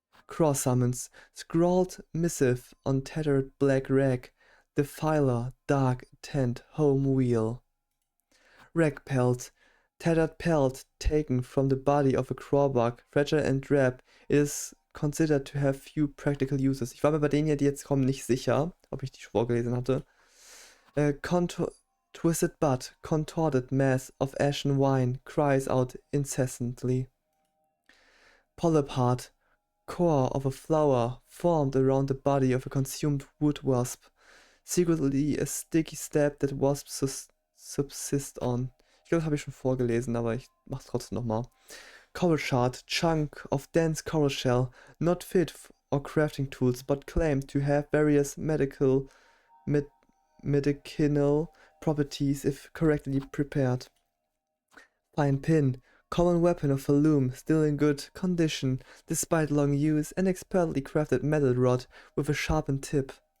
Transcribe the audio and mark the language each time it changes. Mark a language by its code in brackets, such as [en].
[en] cross summons, scrawled missive on tattered black rag, defiler, dark tent, home wheel. Rag pelt, tattered pelt taken from the body of a crawbug, fragile and drab, it is considered to have few practical uses. [de] Ich war mir bei denen hier, die jetzt kommen, nicht sicher, ob ich die vorgelesen hatte. [en] Twisted butt, contorted mass of ashen wine, cries out incessantly. Polyp heart, core of a flower formed around the body of a consumed wood wasp, secretly a sticky stab that wasps subsist on. [de] Ich glaube, das habe ich schon vorgelesen, aber ich mache es trotzdem nochmal. [en] Coral shard, chunk of dense coral shell, not fit for crafting tools, but claimed to have various medicinal properties if correctly prepared. Fine pin, common weapon of a loom, still in good condition, despite long use, an expertly crafted metal rod with a sharpened tip.